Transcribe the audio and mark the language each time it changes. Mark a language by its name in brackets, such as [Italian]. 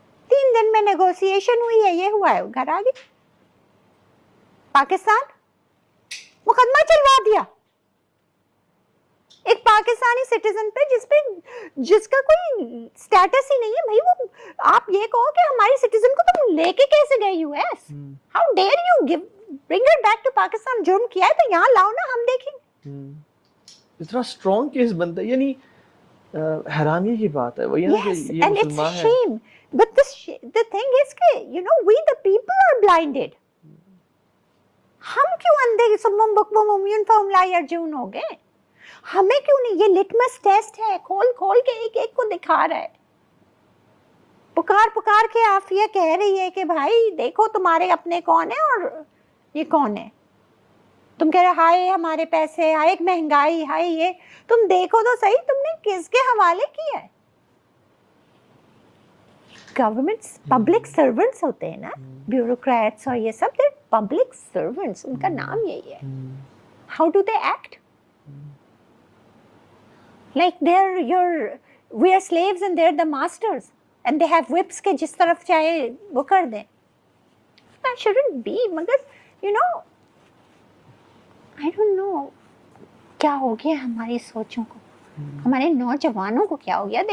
[Urdu] 3 دن میں نیگوسیشن ہوئی ہے, یہ ہوا ہے, گھر آ گئی. پاکستان مقدمہ چلوا دیا ایک پاکستانی سٹیزن پہ, جس کا کوئی اسٹیٹس ہی نہیں ہے. بھائی وہ آپ یہ کہو کہ ہماری سٹیزن کو تم لے کے کیسے گئے US? [English] How dare you give bring it back to Pakistan. [Urdu] جرم کیا ہے تو یہاں لاؤ نا, ہم دیکھیں. اتنا اسٹرانگ کیس بنتا ہے, یعنی حیرانی کی بات ہے. وہ یہ یہ مسلمان ہے. [English] But the thing is کہ you know we the people are blinded. [Urdu] ہم کیوں اندھے [Arabic] سمم بکم عمیٌ فہم لا یرجعون [Urdu] ہو گئے؟ ہمیں کیوں نہیں؟ یہ لٹمس ٹیسٹ ہے, کھول کھول کے ایک ایک کو دکھا رہا ہے. پکار کے آفیہ کہہ رہی ہے کہ بھائی دیکھو تمہارے اپنے کون ہیں اور یہ کون ہے. تم کہہ رہے ہائے ہمارے پیسے, ہائے ایک مہنگائی, ہائے یہ. تم دیکھو تو صحیح تم نے کس کے حوالے کیا ہے. گورنمنٹس پبلک سرونٹس ہوتے ہیں نا, بیوروکریٹس اور یہ سب, [English] they public servants, [Urdu] ان کا نام یہی ہے. [English] How do they act? Like we are slaves and they're the masters and they have whips [Urdu] کے جس طرف چاہے وہ کر دیں. [English] That shouldn't be. مگر you know I don't know, [Urdu] کیا ہو گیا ہماری سوچوں کو، ہمارے نوجوانوں کو کیا ہو گیا؟ دے